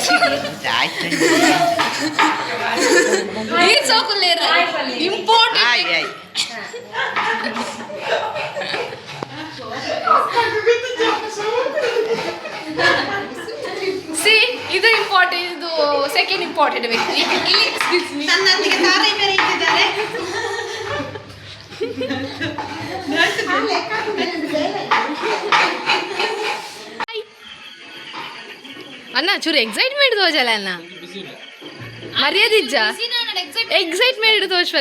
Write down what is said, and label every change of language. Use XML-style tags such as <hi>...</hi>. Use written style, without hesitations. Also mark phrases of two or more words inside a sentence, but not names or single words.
<kn>ಇಂಪಾರ್ಟೆಂಟ್ ಸಿ ಇದು ಇಂಪಾರ್ಟೆಂಟ್, ಇದು</kn> <en>second important</en> <kn>ವ್ಯಕ್ತಿ.</kn> <tcy>ಅಣ್ಣ ಚೂರು ಎಕ್ಸೈಟ್ಮೆಂಟ್ ತೋಜಲ್ಲ ಅಣ್ಣ, ಮರ್ಯಾದಿಜ್ಜ ಎಕ್ಸೈಟ್ಮೆಂಟ್ ತೋರ್ಸಲ್ಲ.</tcy>